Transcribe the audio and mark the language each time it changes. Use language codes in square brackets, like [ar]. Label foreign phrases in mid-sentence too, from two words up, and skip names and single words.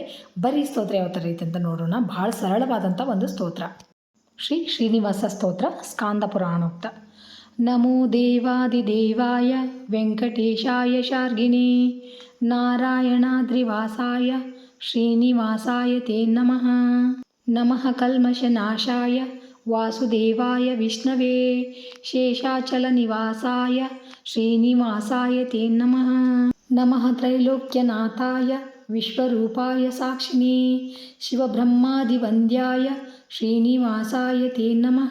[kn] ಬರೀ ಸ್ತೋತ್ರ ಯಾವ ಥರ ಐತೆ ಅಂತ ನೋಡೋಣ. ಭಾಳ ಸರಳವಾದಂಥ ಒಂದು ಸ್ತೋತ್ರ. [sa] ಶ್ರೀನಿವಾಸ ಸ್ತೋತ್ರ ಸ್ಕಾಂದ ಪುರಾಣೋಕ್ತ. ನಮೋ ದೇವಾದಿದೇವಾಯ ವೆಂಕಟೇಶಾಯ ಶಾರ್ಗಿಣೇ ನಾರಾಯಣಾದ್ರಿವಾಸಾಯ ಶ್ರೀನಿವಾಸಾಯ ತೇ ನಮಃ. ನಮಃ ಕಲ್ಮಷನಾಶಾಯ ವಾಸುದೇವಾಯ ವಿಷ್ಣವೇ ಶೇಷಾಚಲನಿವಾಸಾಯ ಶ್ರೀನಿವಾಸಾಯ ತೇ ನಮಃ. ನಮಃ ತ್ರೈಲೋಕ್ಯನಾಥಾಯ ವಿಶ್ವರೂಪಾಯ ಸಾಕ್ಷಿಣೇ ಶಿವಬ್ರಹ್ಮಾದಿವಂದ್ಯಾಯ ಶ್ರೀನಿವಾಸಾಯ ತೇ ನಮಃ.